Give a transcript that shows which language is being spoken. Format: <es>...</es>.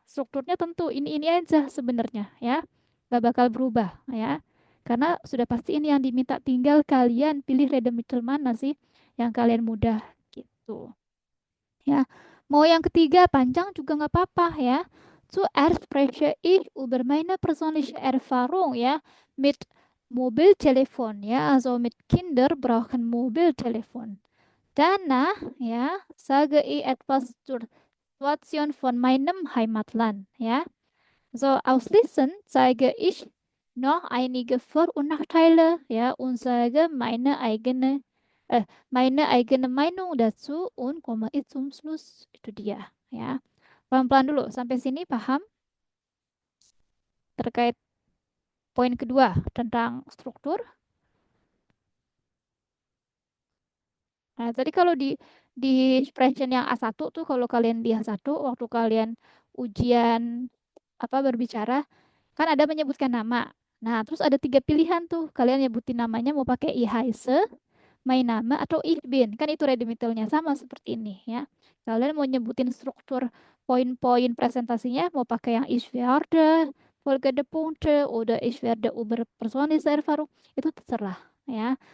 <id>Strukturnya tentu ini aja sebenarnya ya. Gak bakal berubah ya. Karena sudah pasti ini yang diminta, tinggal kalian pilih redemital mana sih yang kalian mudah gitu. Ya. Mau yang ketiga panjang juga nggak apa-apa ya.</id> <de>Zuerst spreche ich über meine persönliche Erfahrung ya mit Mobiltelefon ya, also mit Kinder brauchen Mobiltelefon. Danach ja sage ich etwas zur Situation von meinem Heimatland ja. So ausschließend zeige ich noch einige Vor- und Nachteile ja und sage meine eigene Meinung dazu und komme ich zum Schluss.</de> <id>Itu dia ya. Pelan-pelan dulu sampai sini paham terkait poin kedua tentang struktur. Nah, tadi kalau di expression yang A1 tuh kalau kalian di A1 waktu kalian ujian apa berbicara kan ada menyebutkan nama. Nah, terus ada tiga pilihan tuh. Kalian nyebutin namanya mau pakai</id> <de>ich heiße, mein Name</de> <id>atau</id> <de>ich bin.</de> <id>Kan itu redemitalnya sama seperti ini ya. Kalian mau nyebutin struktur poin-poin presentasinya mau pakai yang</id> <de>ich werde, folgende Punkte,</de> <id>oder</id> <de>ich werde über persönliche Erfahrung,</de> <id>itu terserah ya.</id>